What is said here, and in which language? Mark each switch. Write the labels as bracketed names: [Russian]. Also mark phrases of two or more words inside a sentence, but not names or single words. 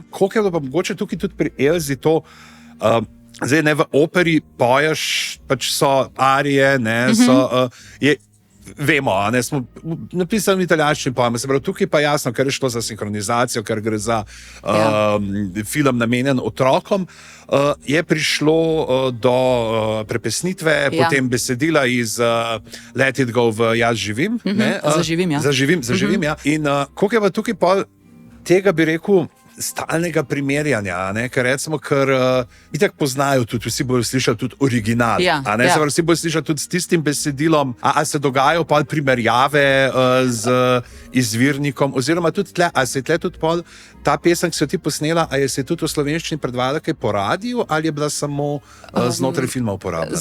[Slovenian] Koliko je bilo pa mogoče tukaj tudi pri Elzi to, zdaj ne v operi poješ, pač so arije, ne, vemo, ne, smo napisali v italijanščini pojem, se pravi, tukaj pa jasno, ker je šlo za sinhronizacijo, ker gre za film namenjen otrokom, je prišlo do prepesnitve, potem besedila iz Let it go v Jaz živim. Zaživim, ja. Zaživim, ja. In koliko je pa tukaj pol tega, bi rekel, stalnega primerjanja, ne? Ker recimo, itak poznajo tudi, vsi bojo slišali tudi original, vsi bojo slišali tudi s tistim besedilom, a se dogajajo pa primerjave z izvirnikom, oziroma tudi tle, a se je tle tudi pol ta pesem, ki so ti posnela, a je se tudi v slovenščini predvajala kaj po radiju, ali je bila samo znotraj filma uporabljena?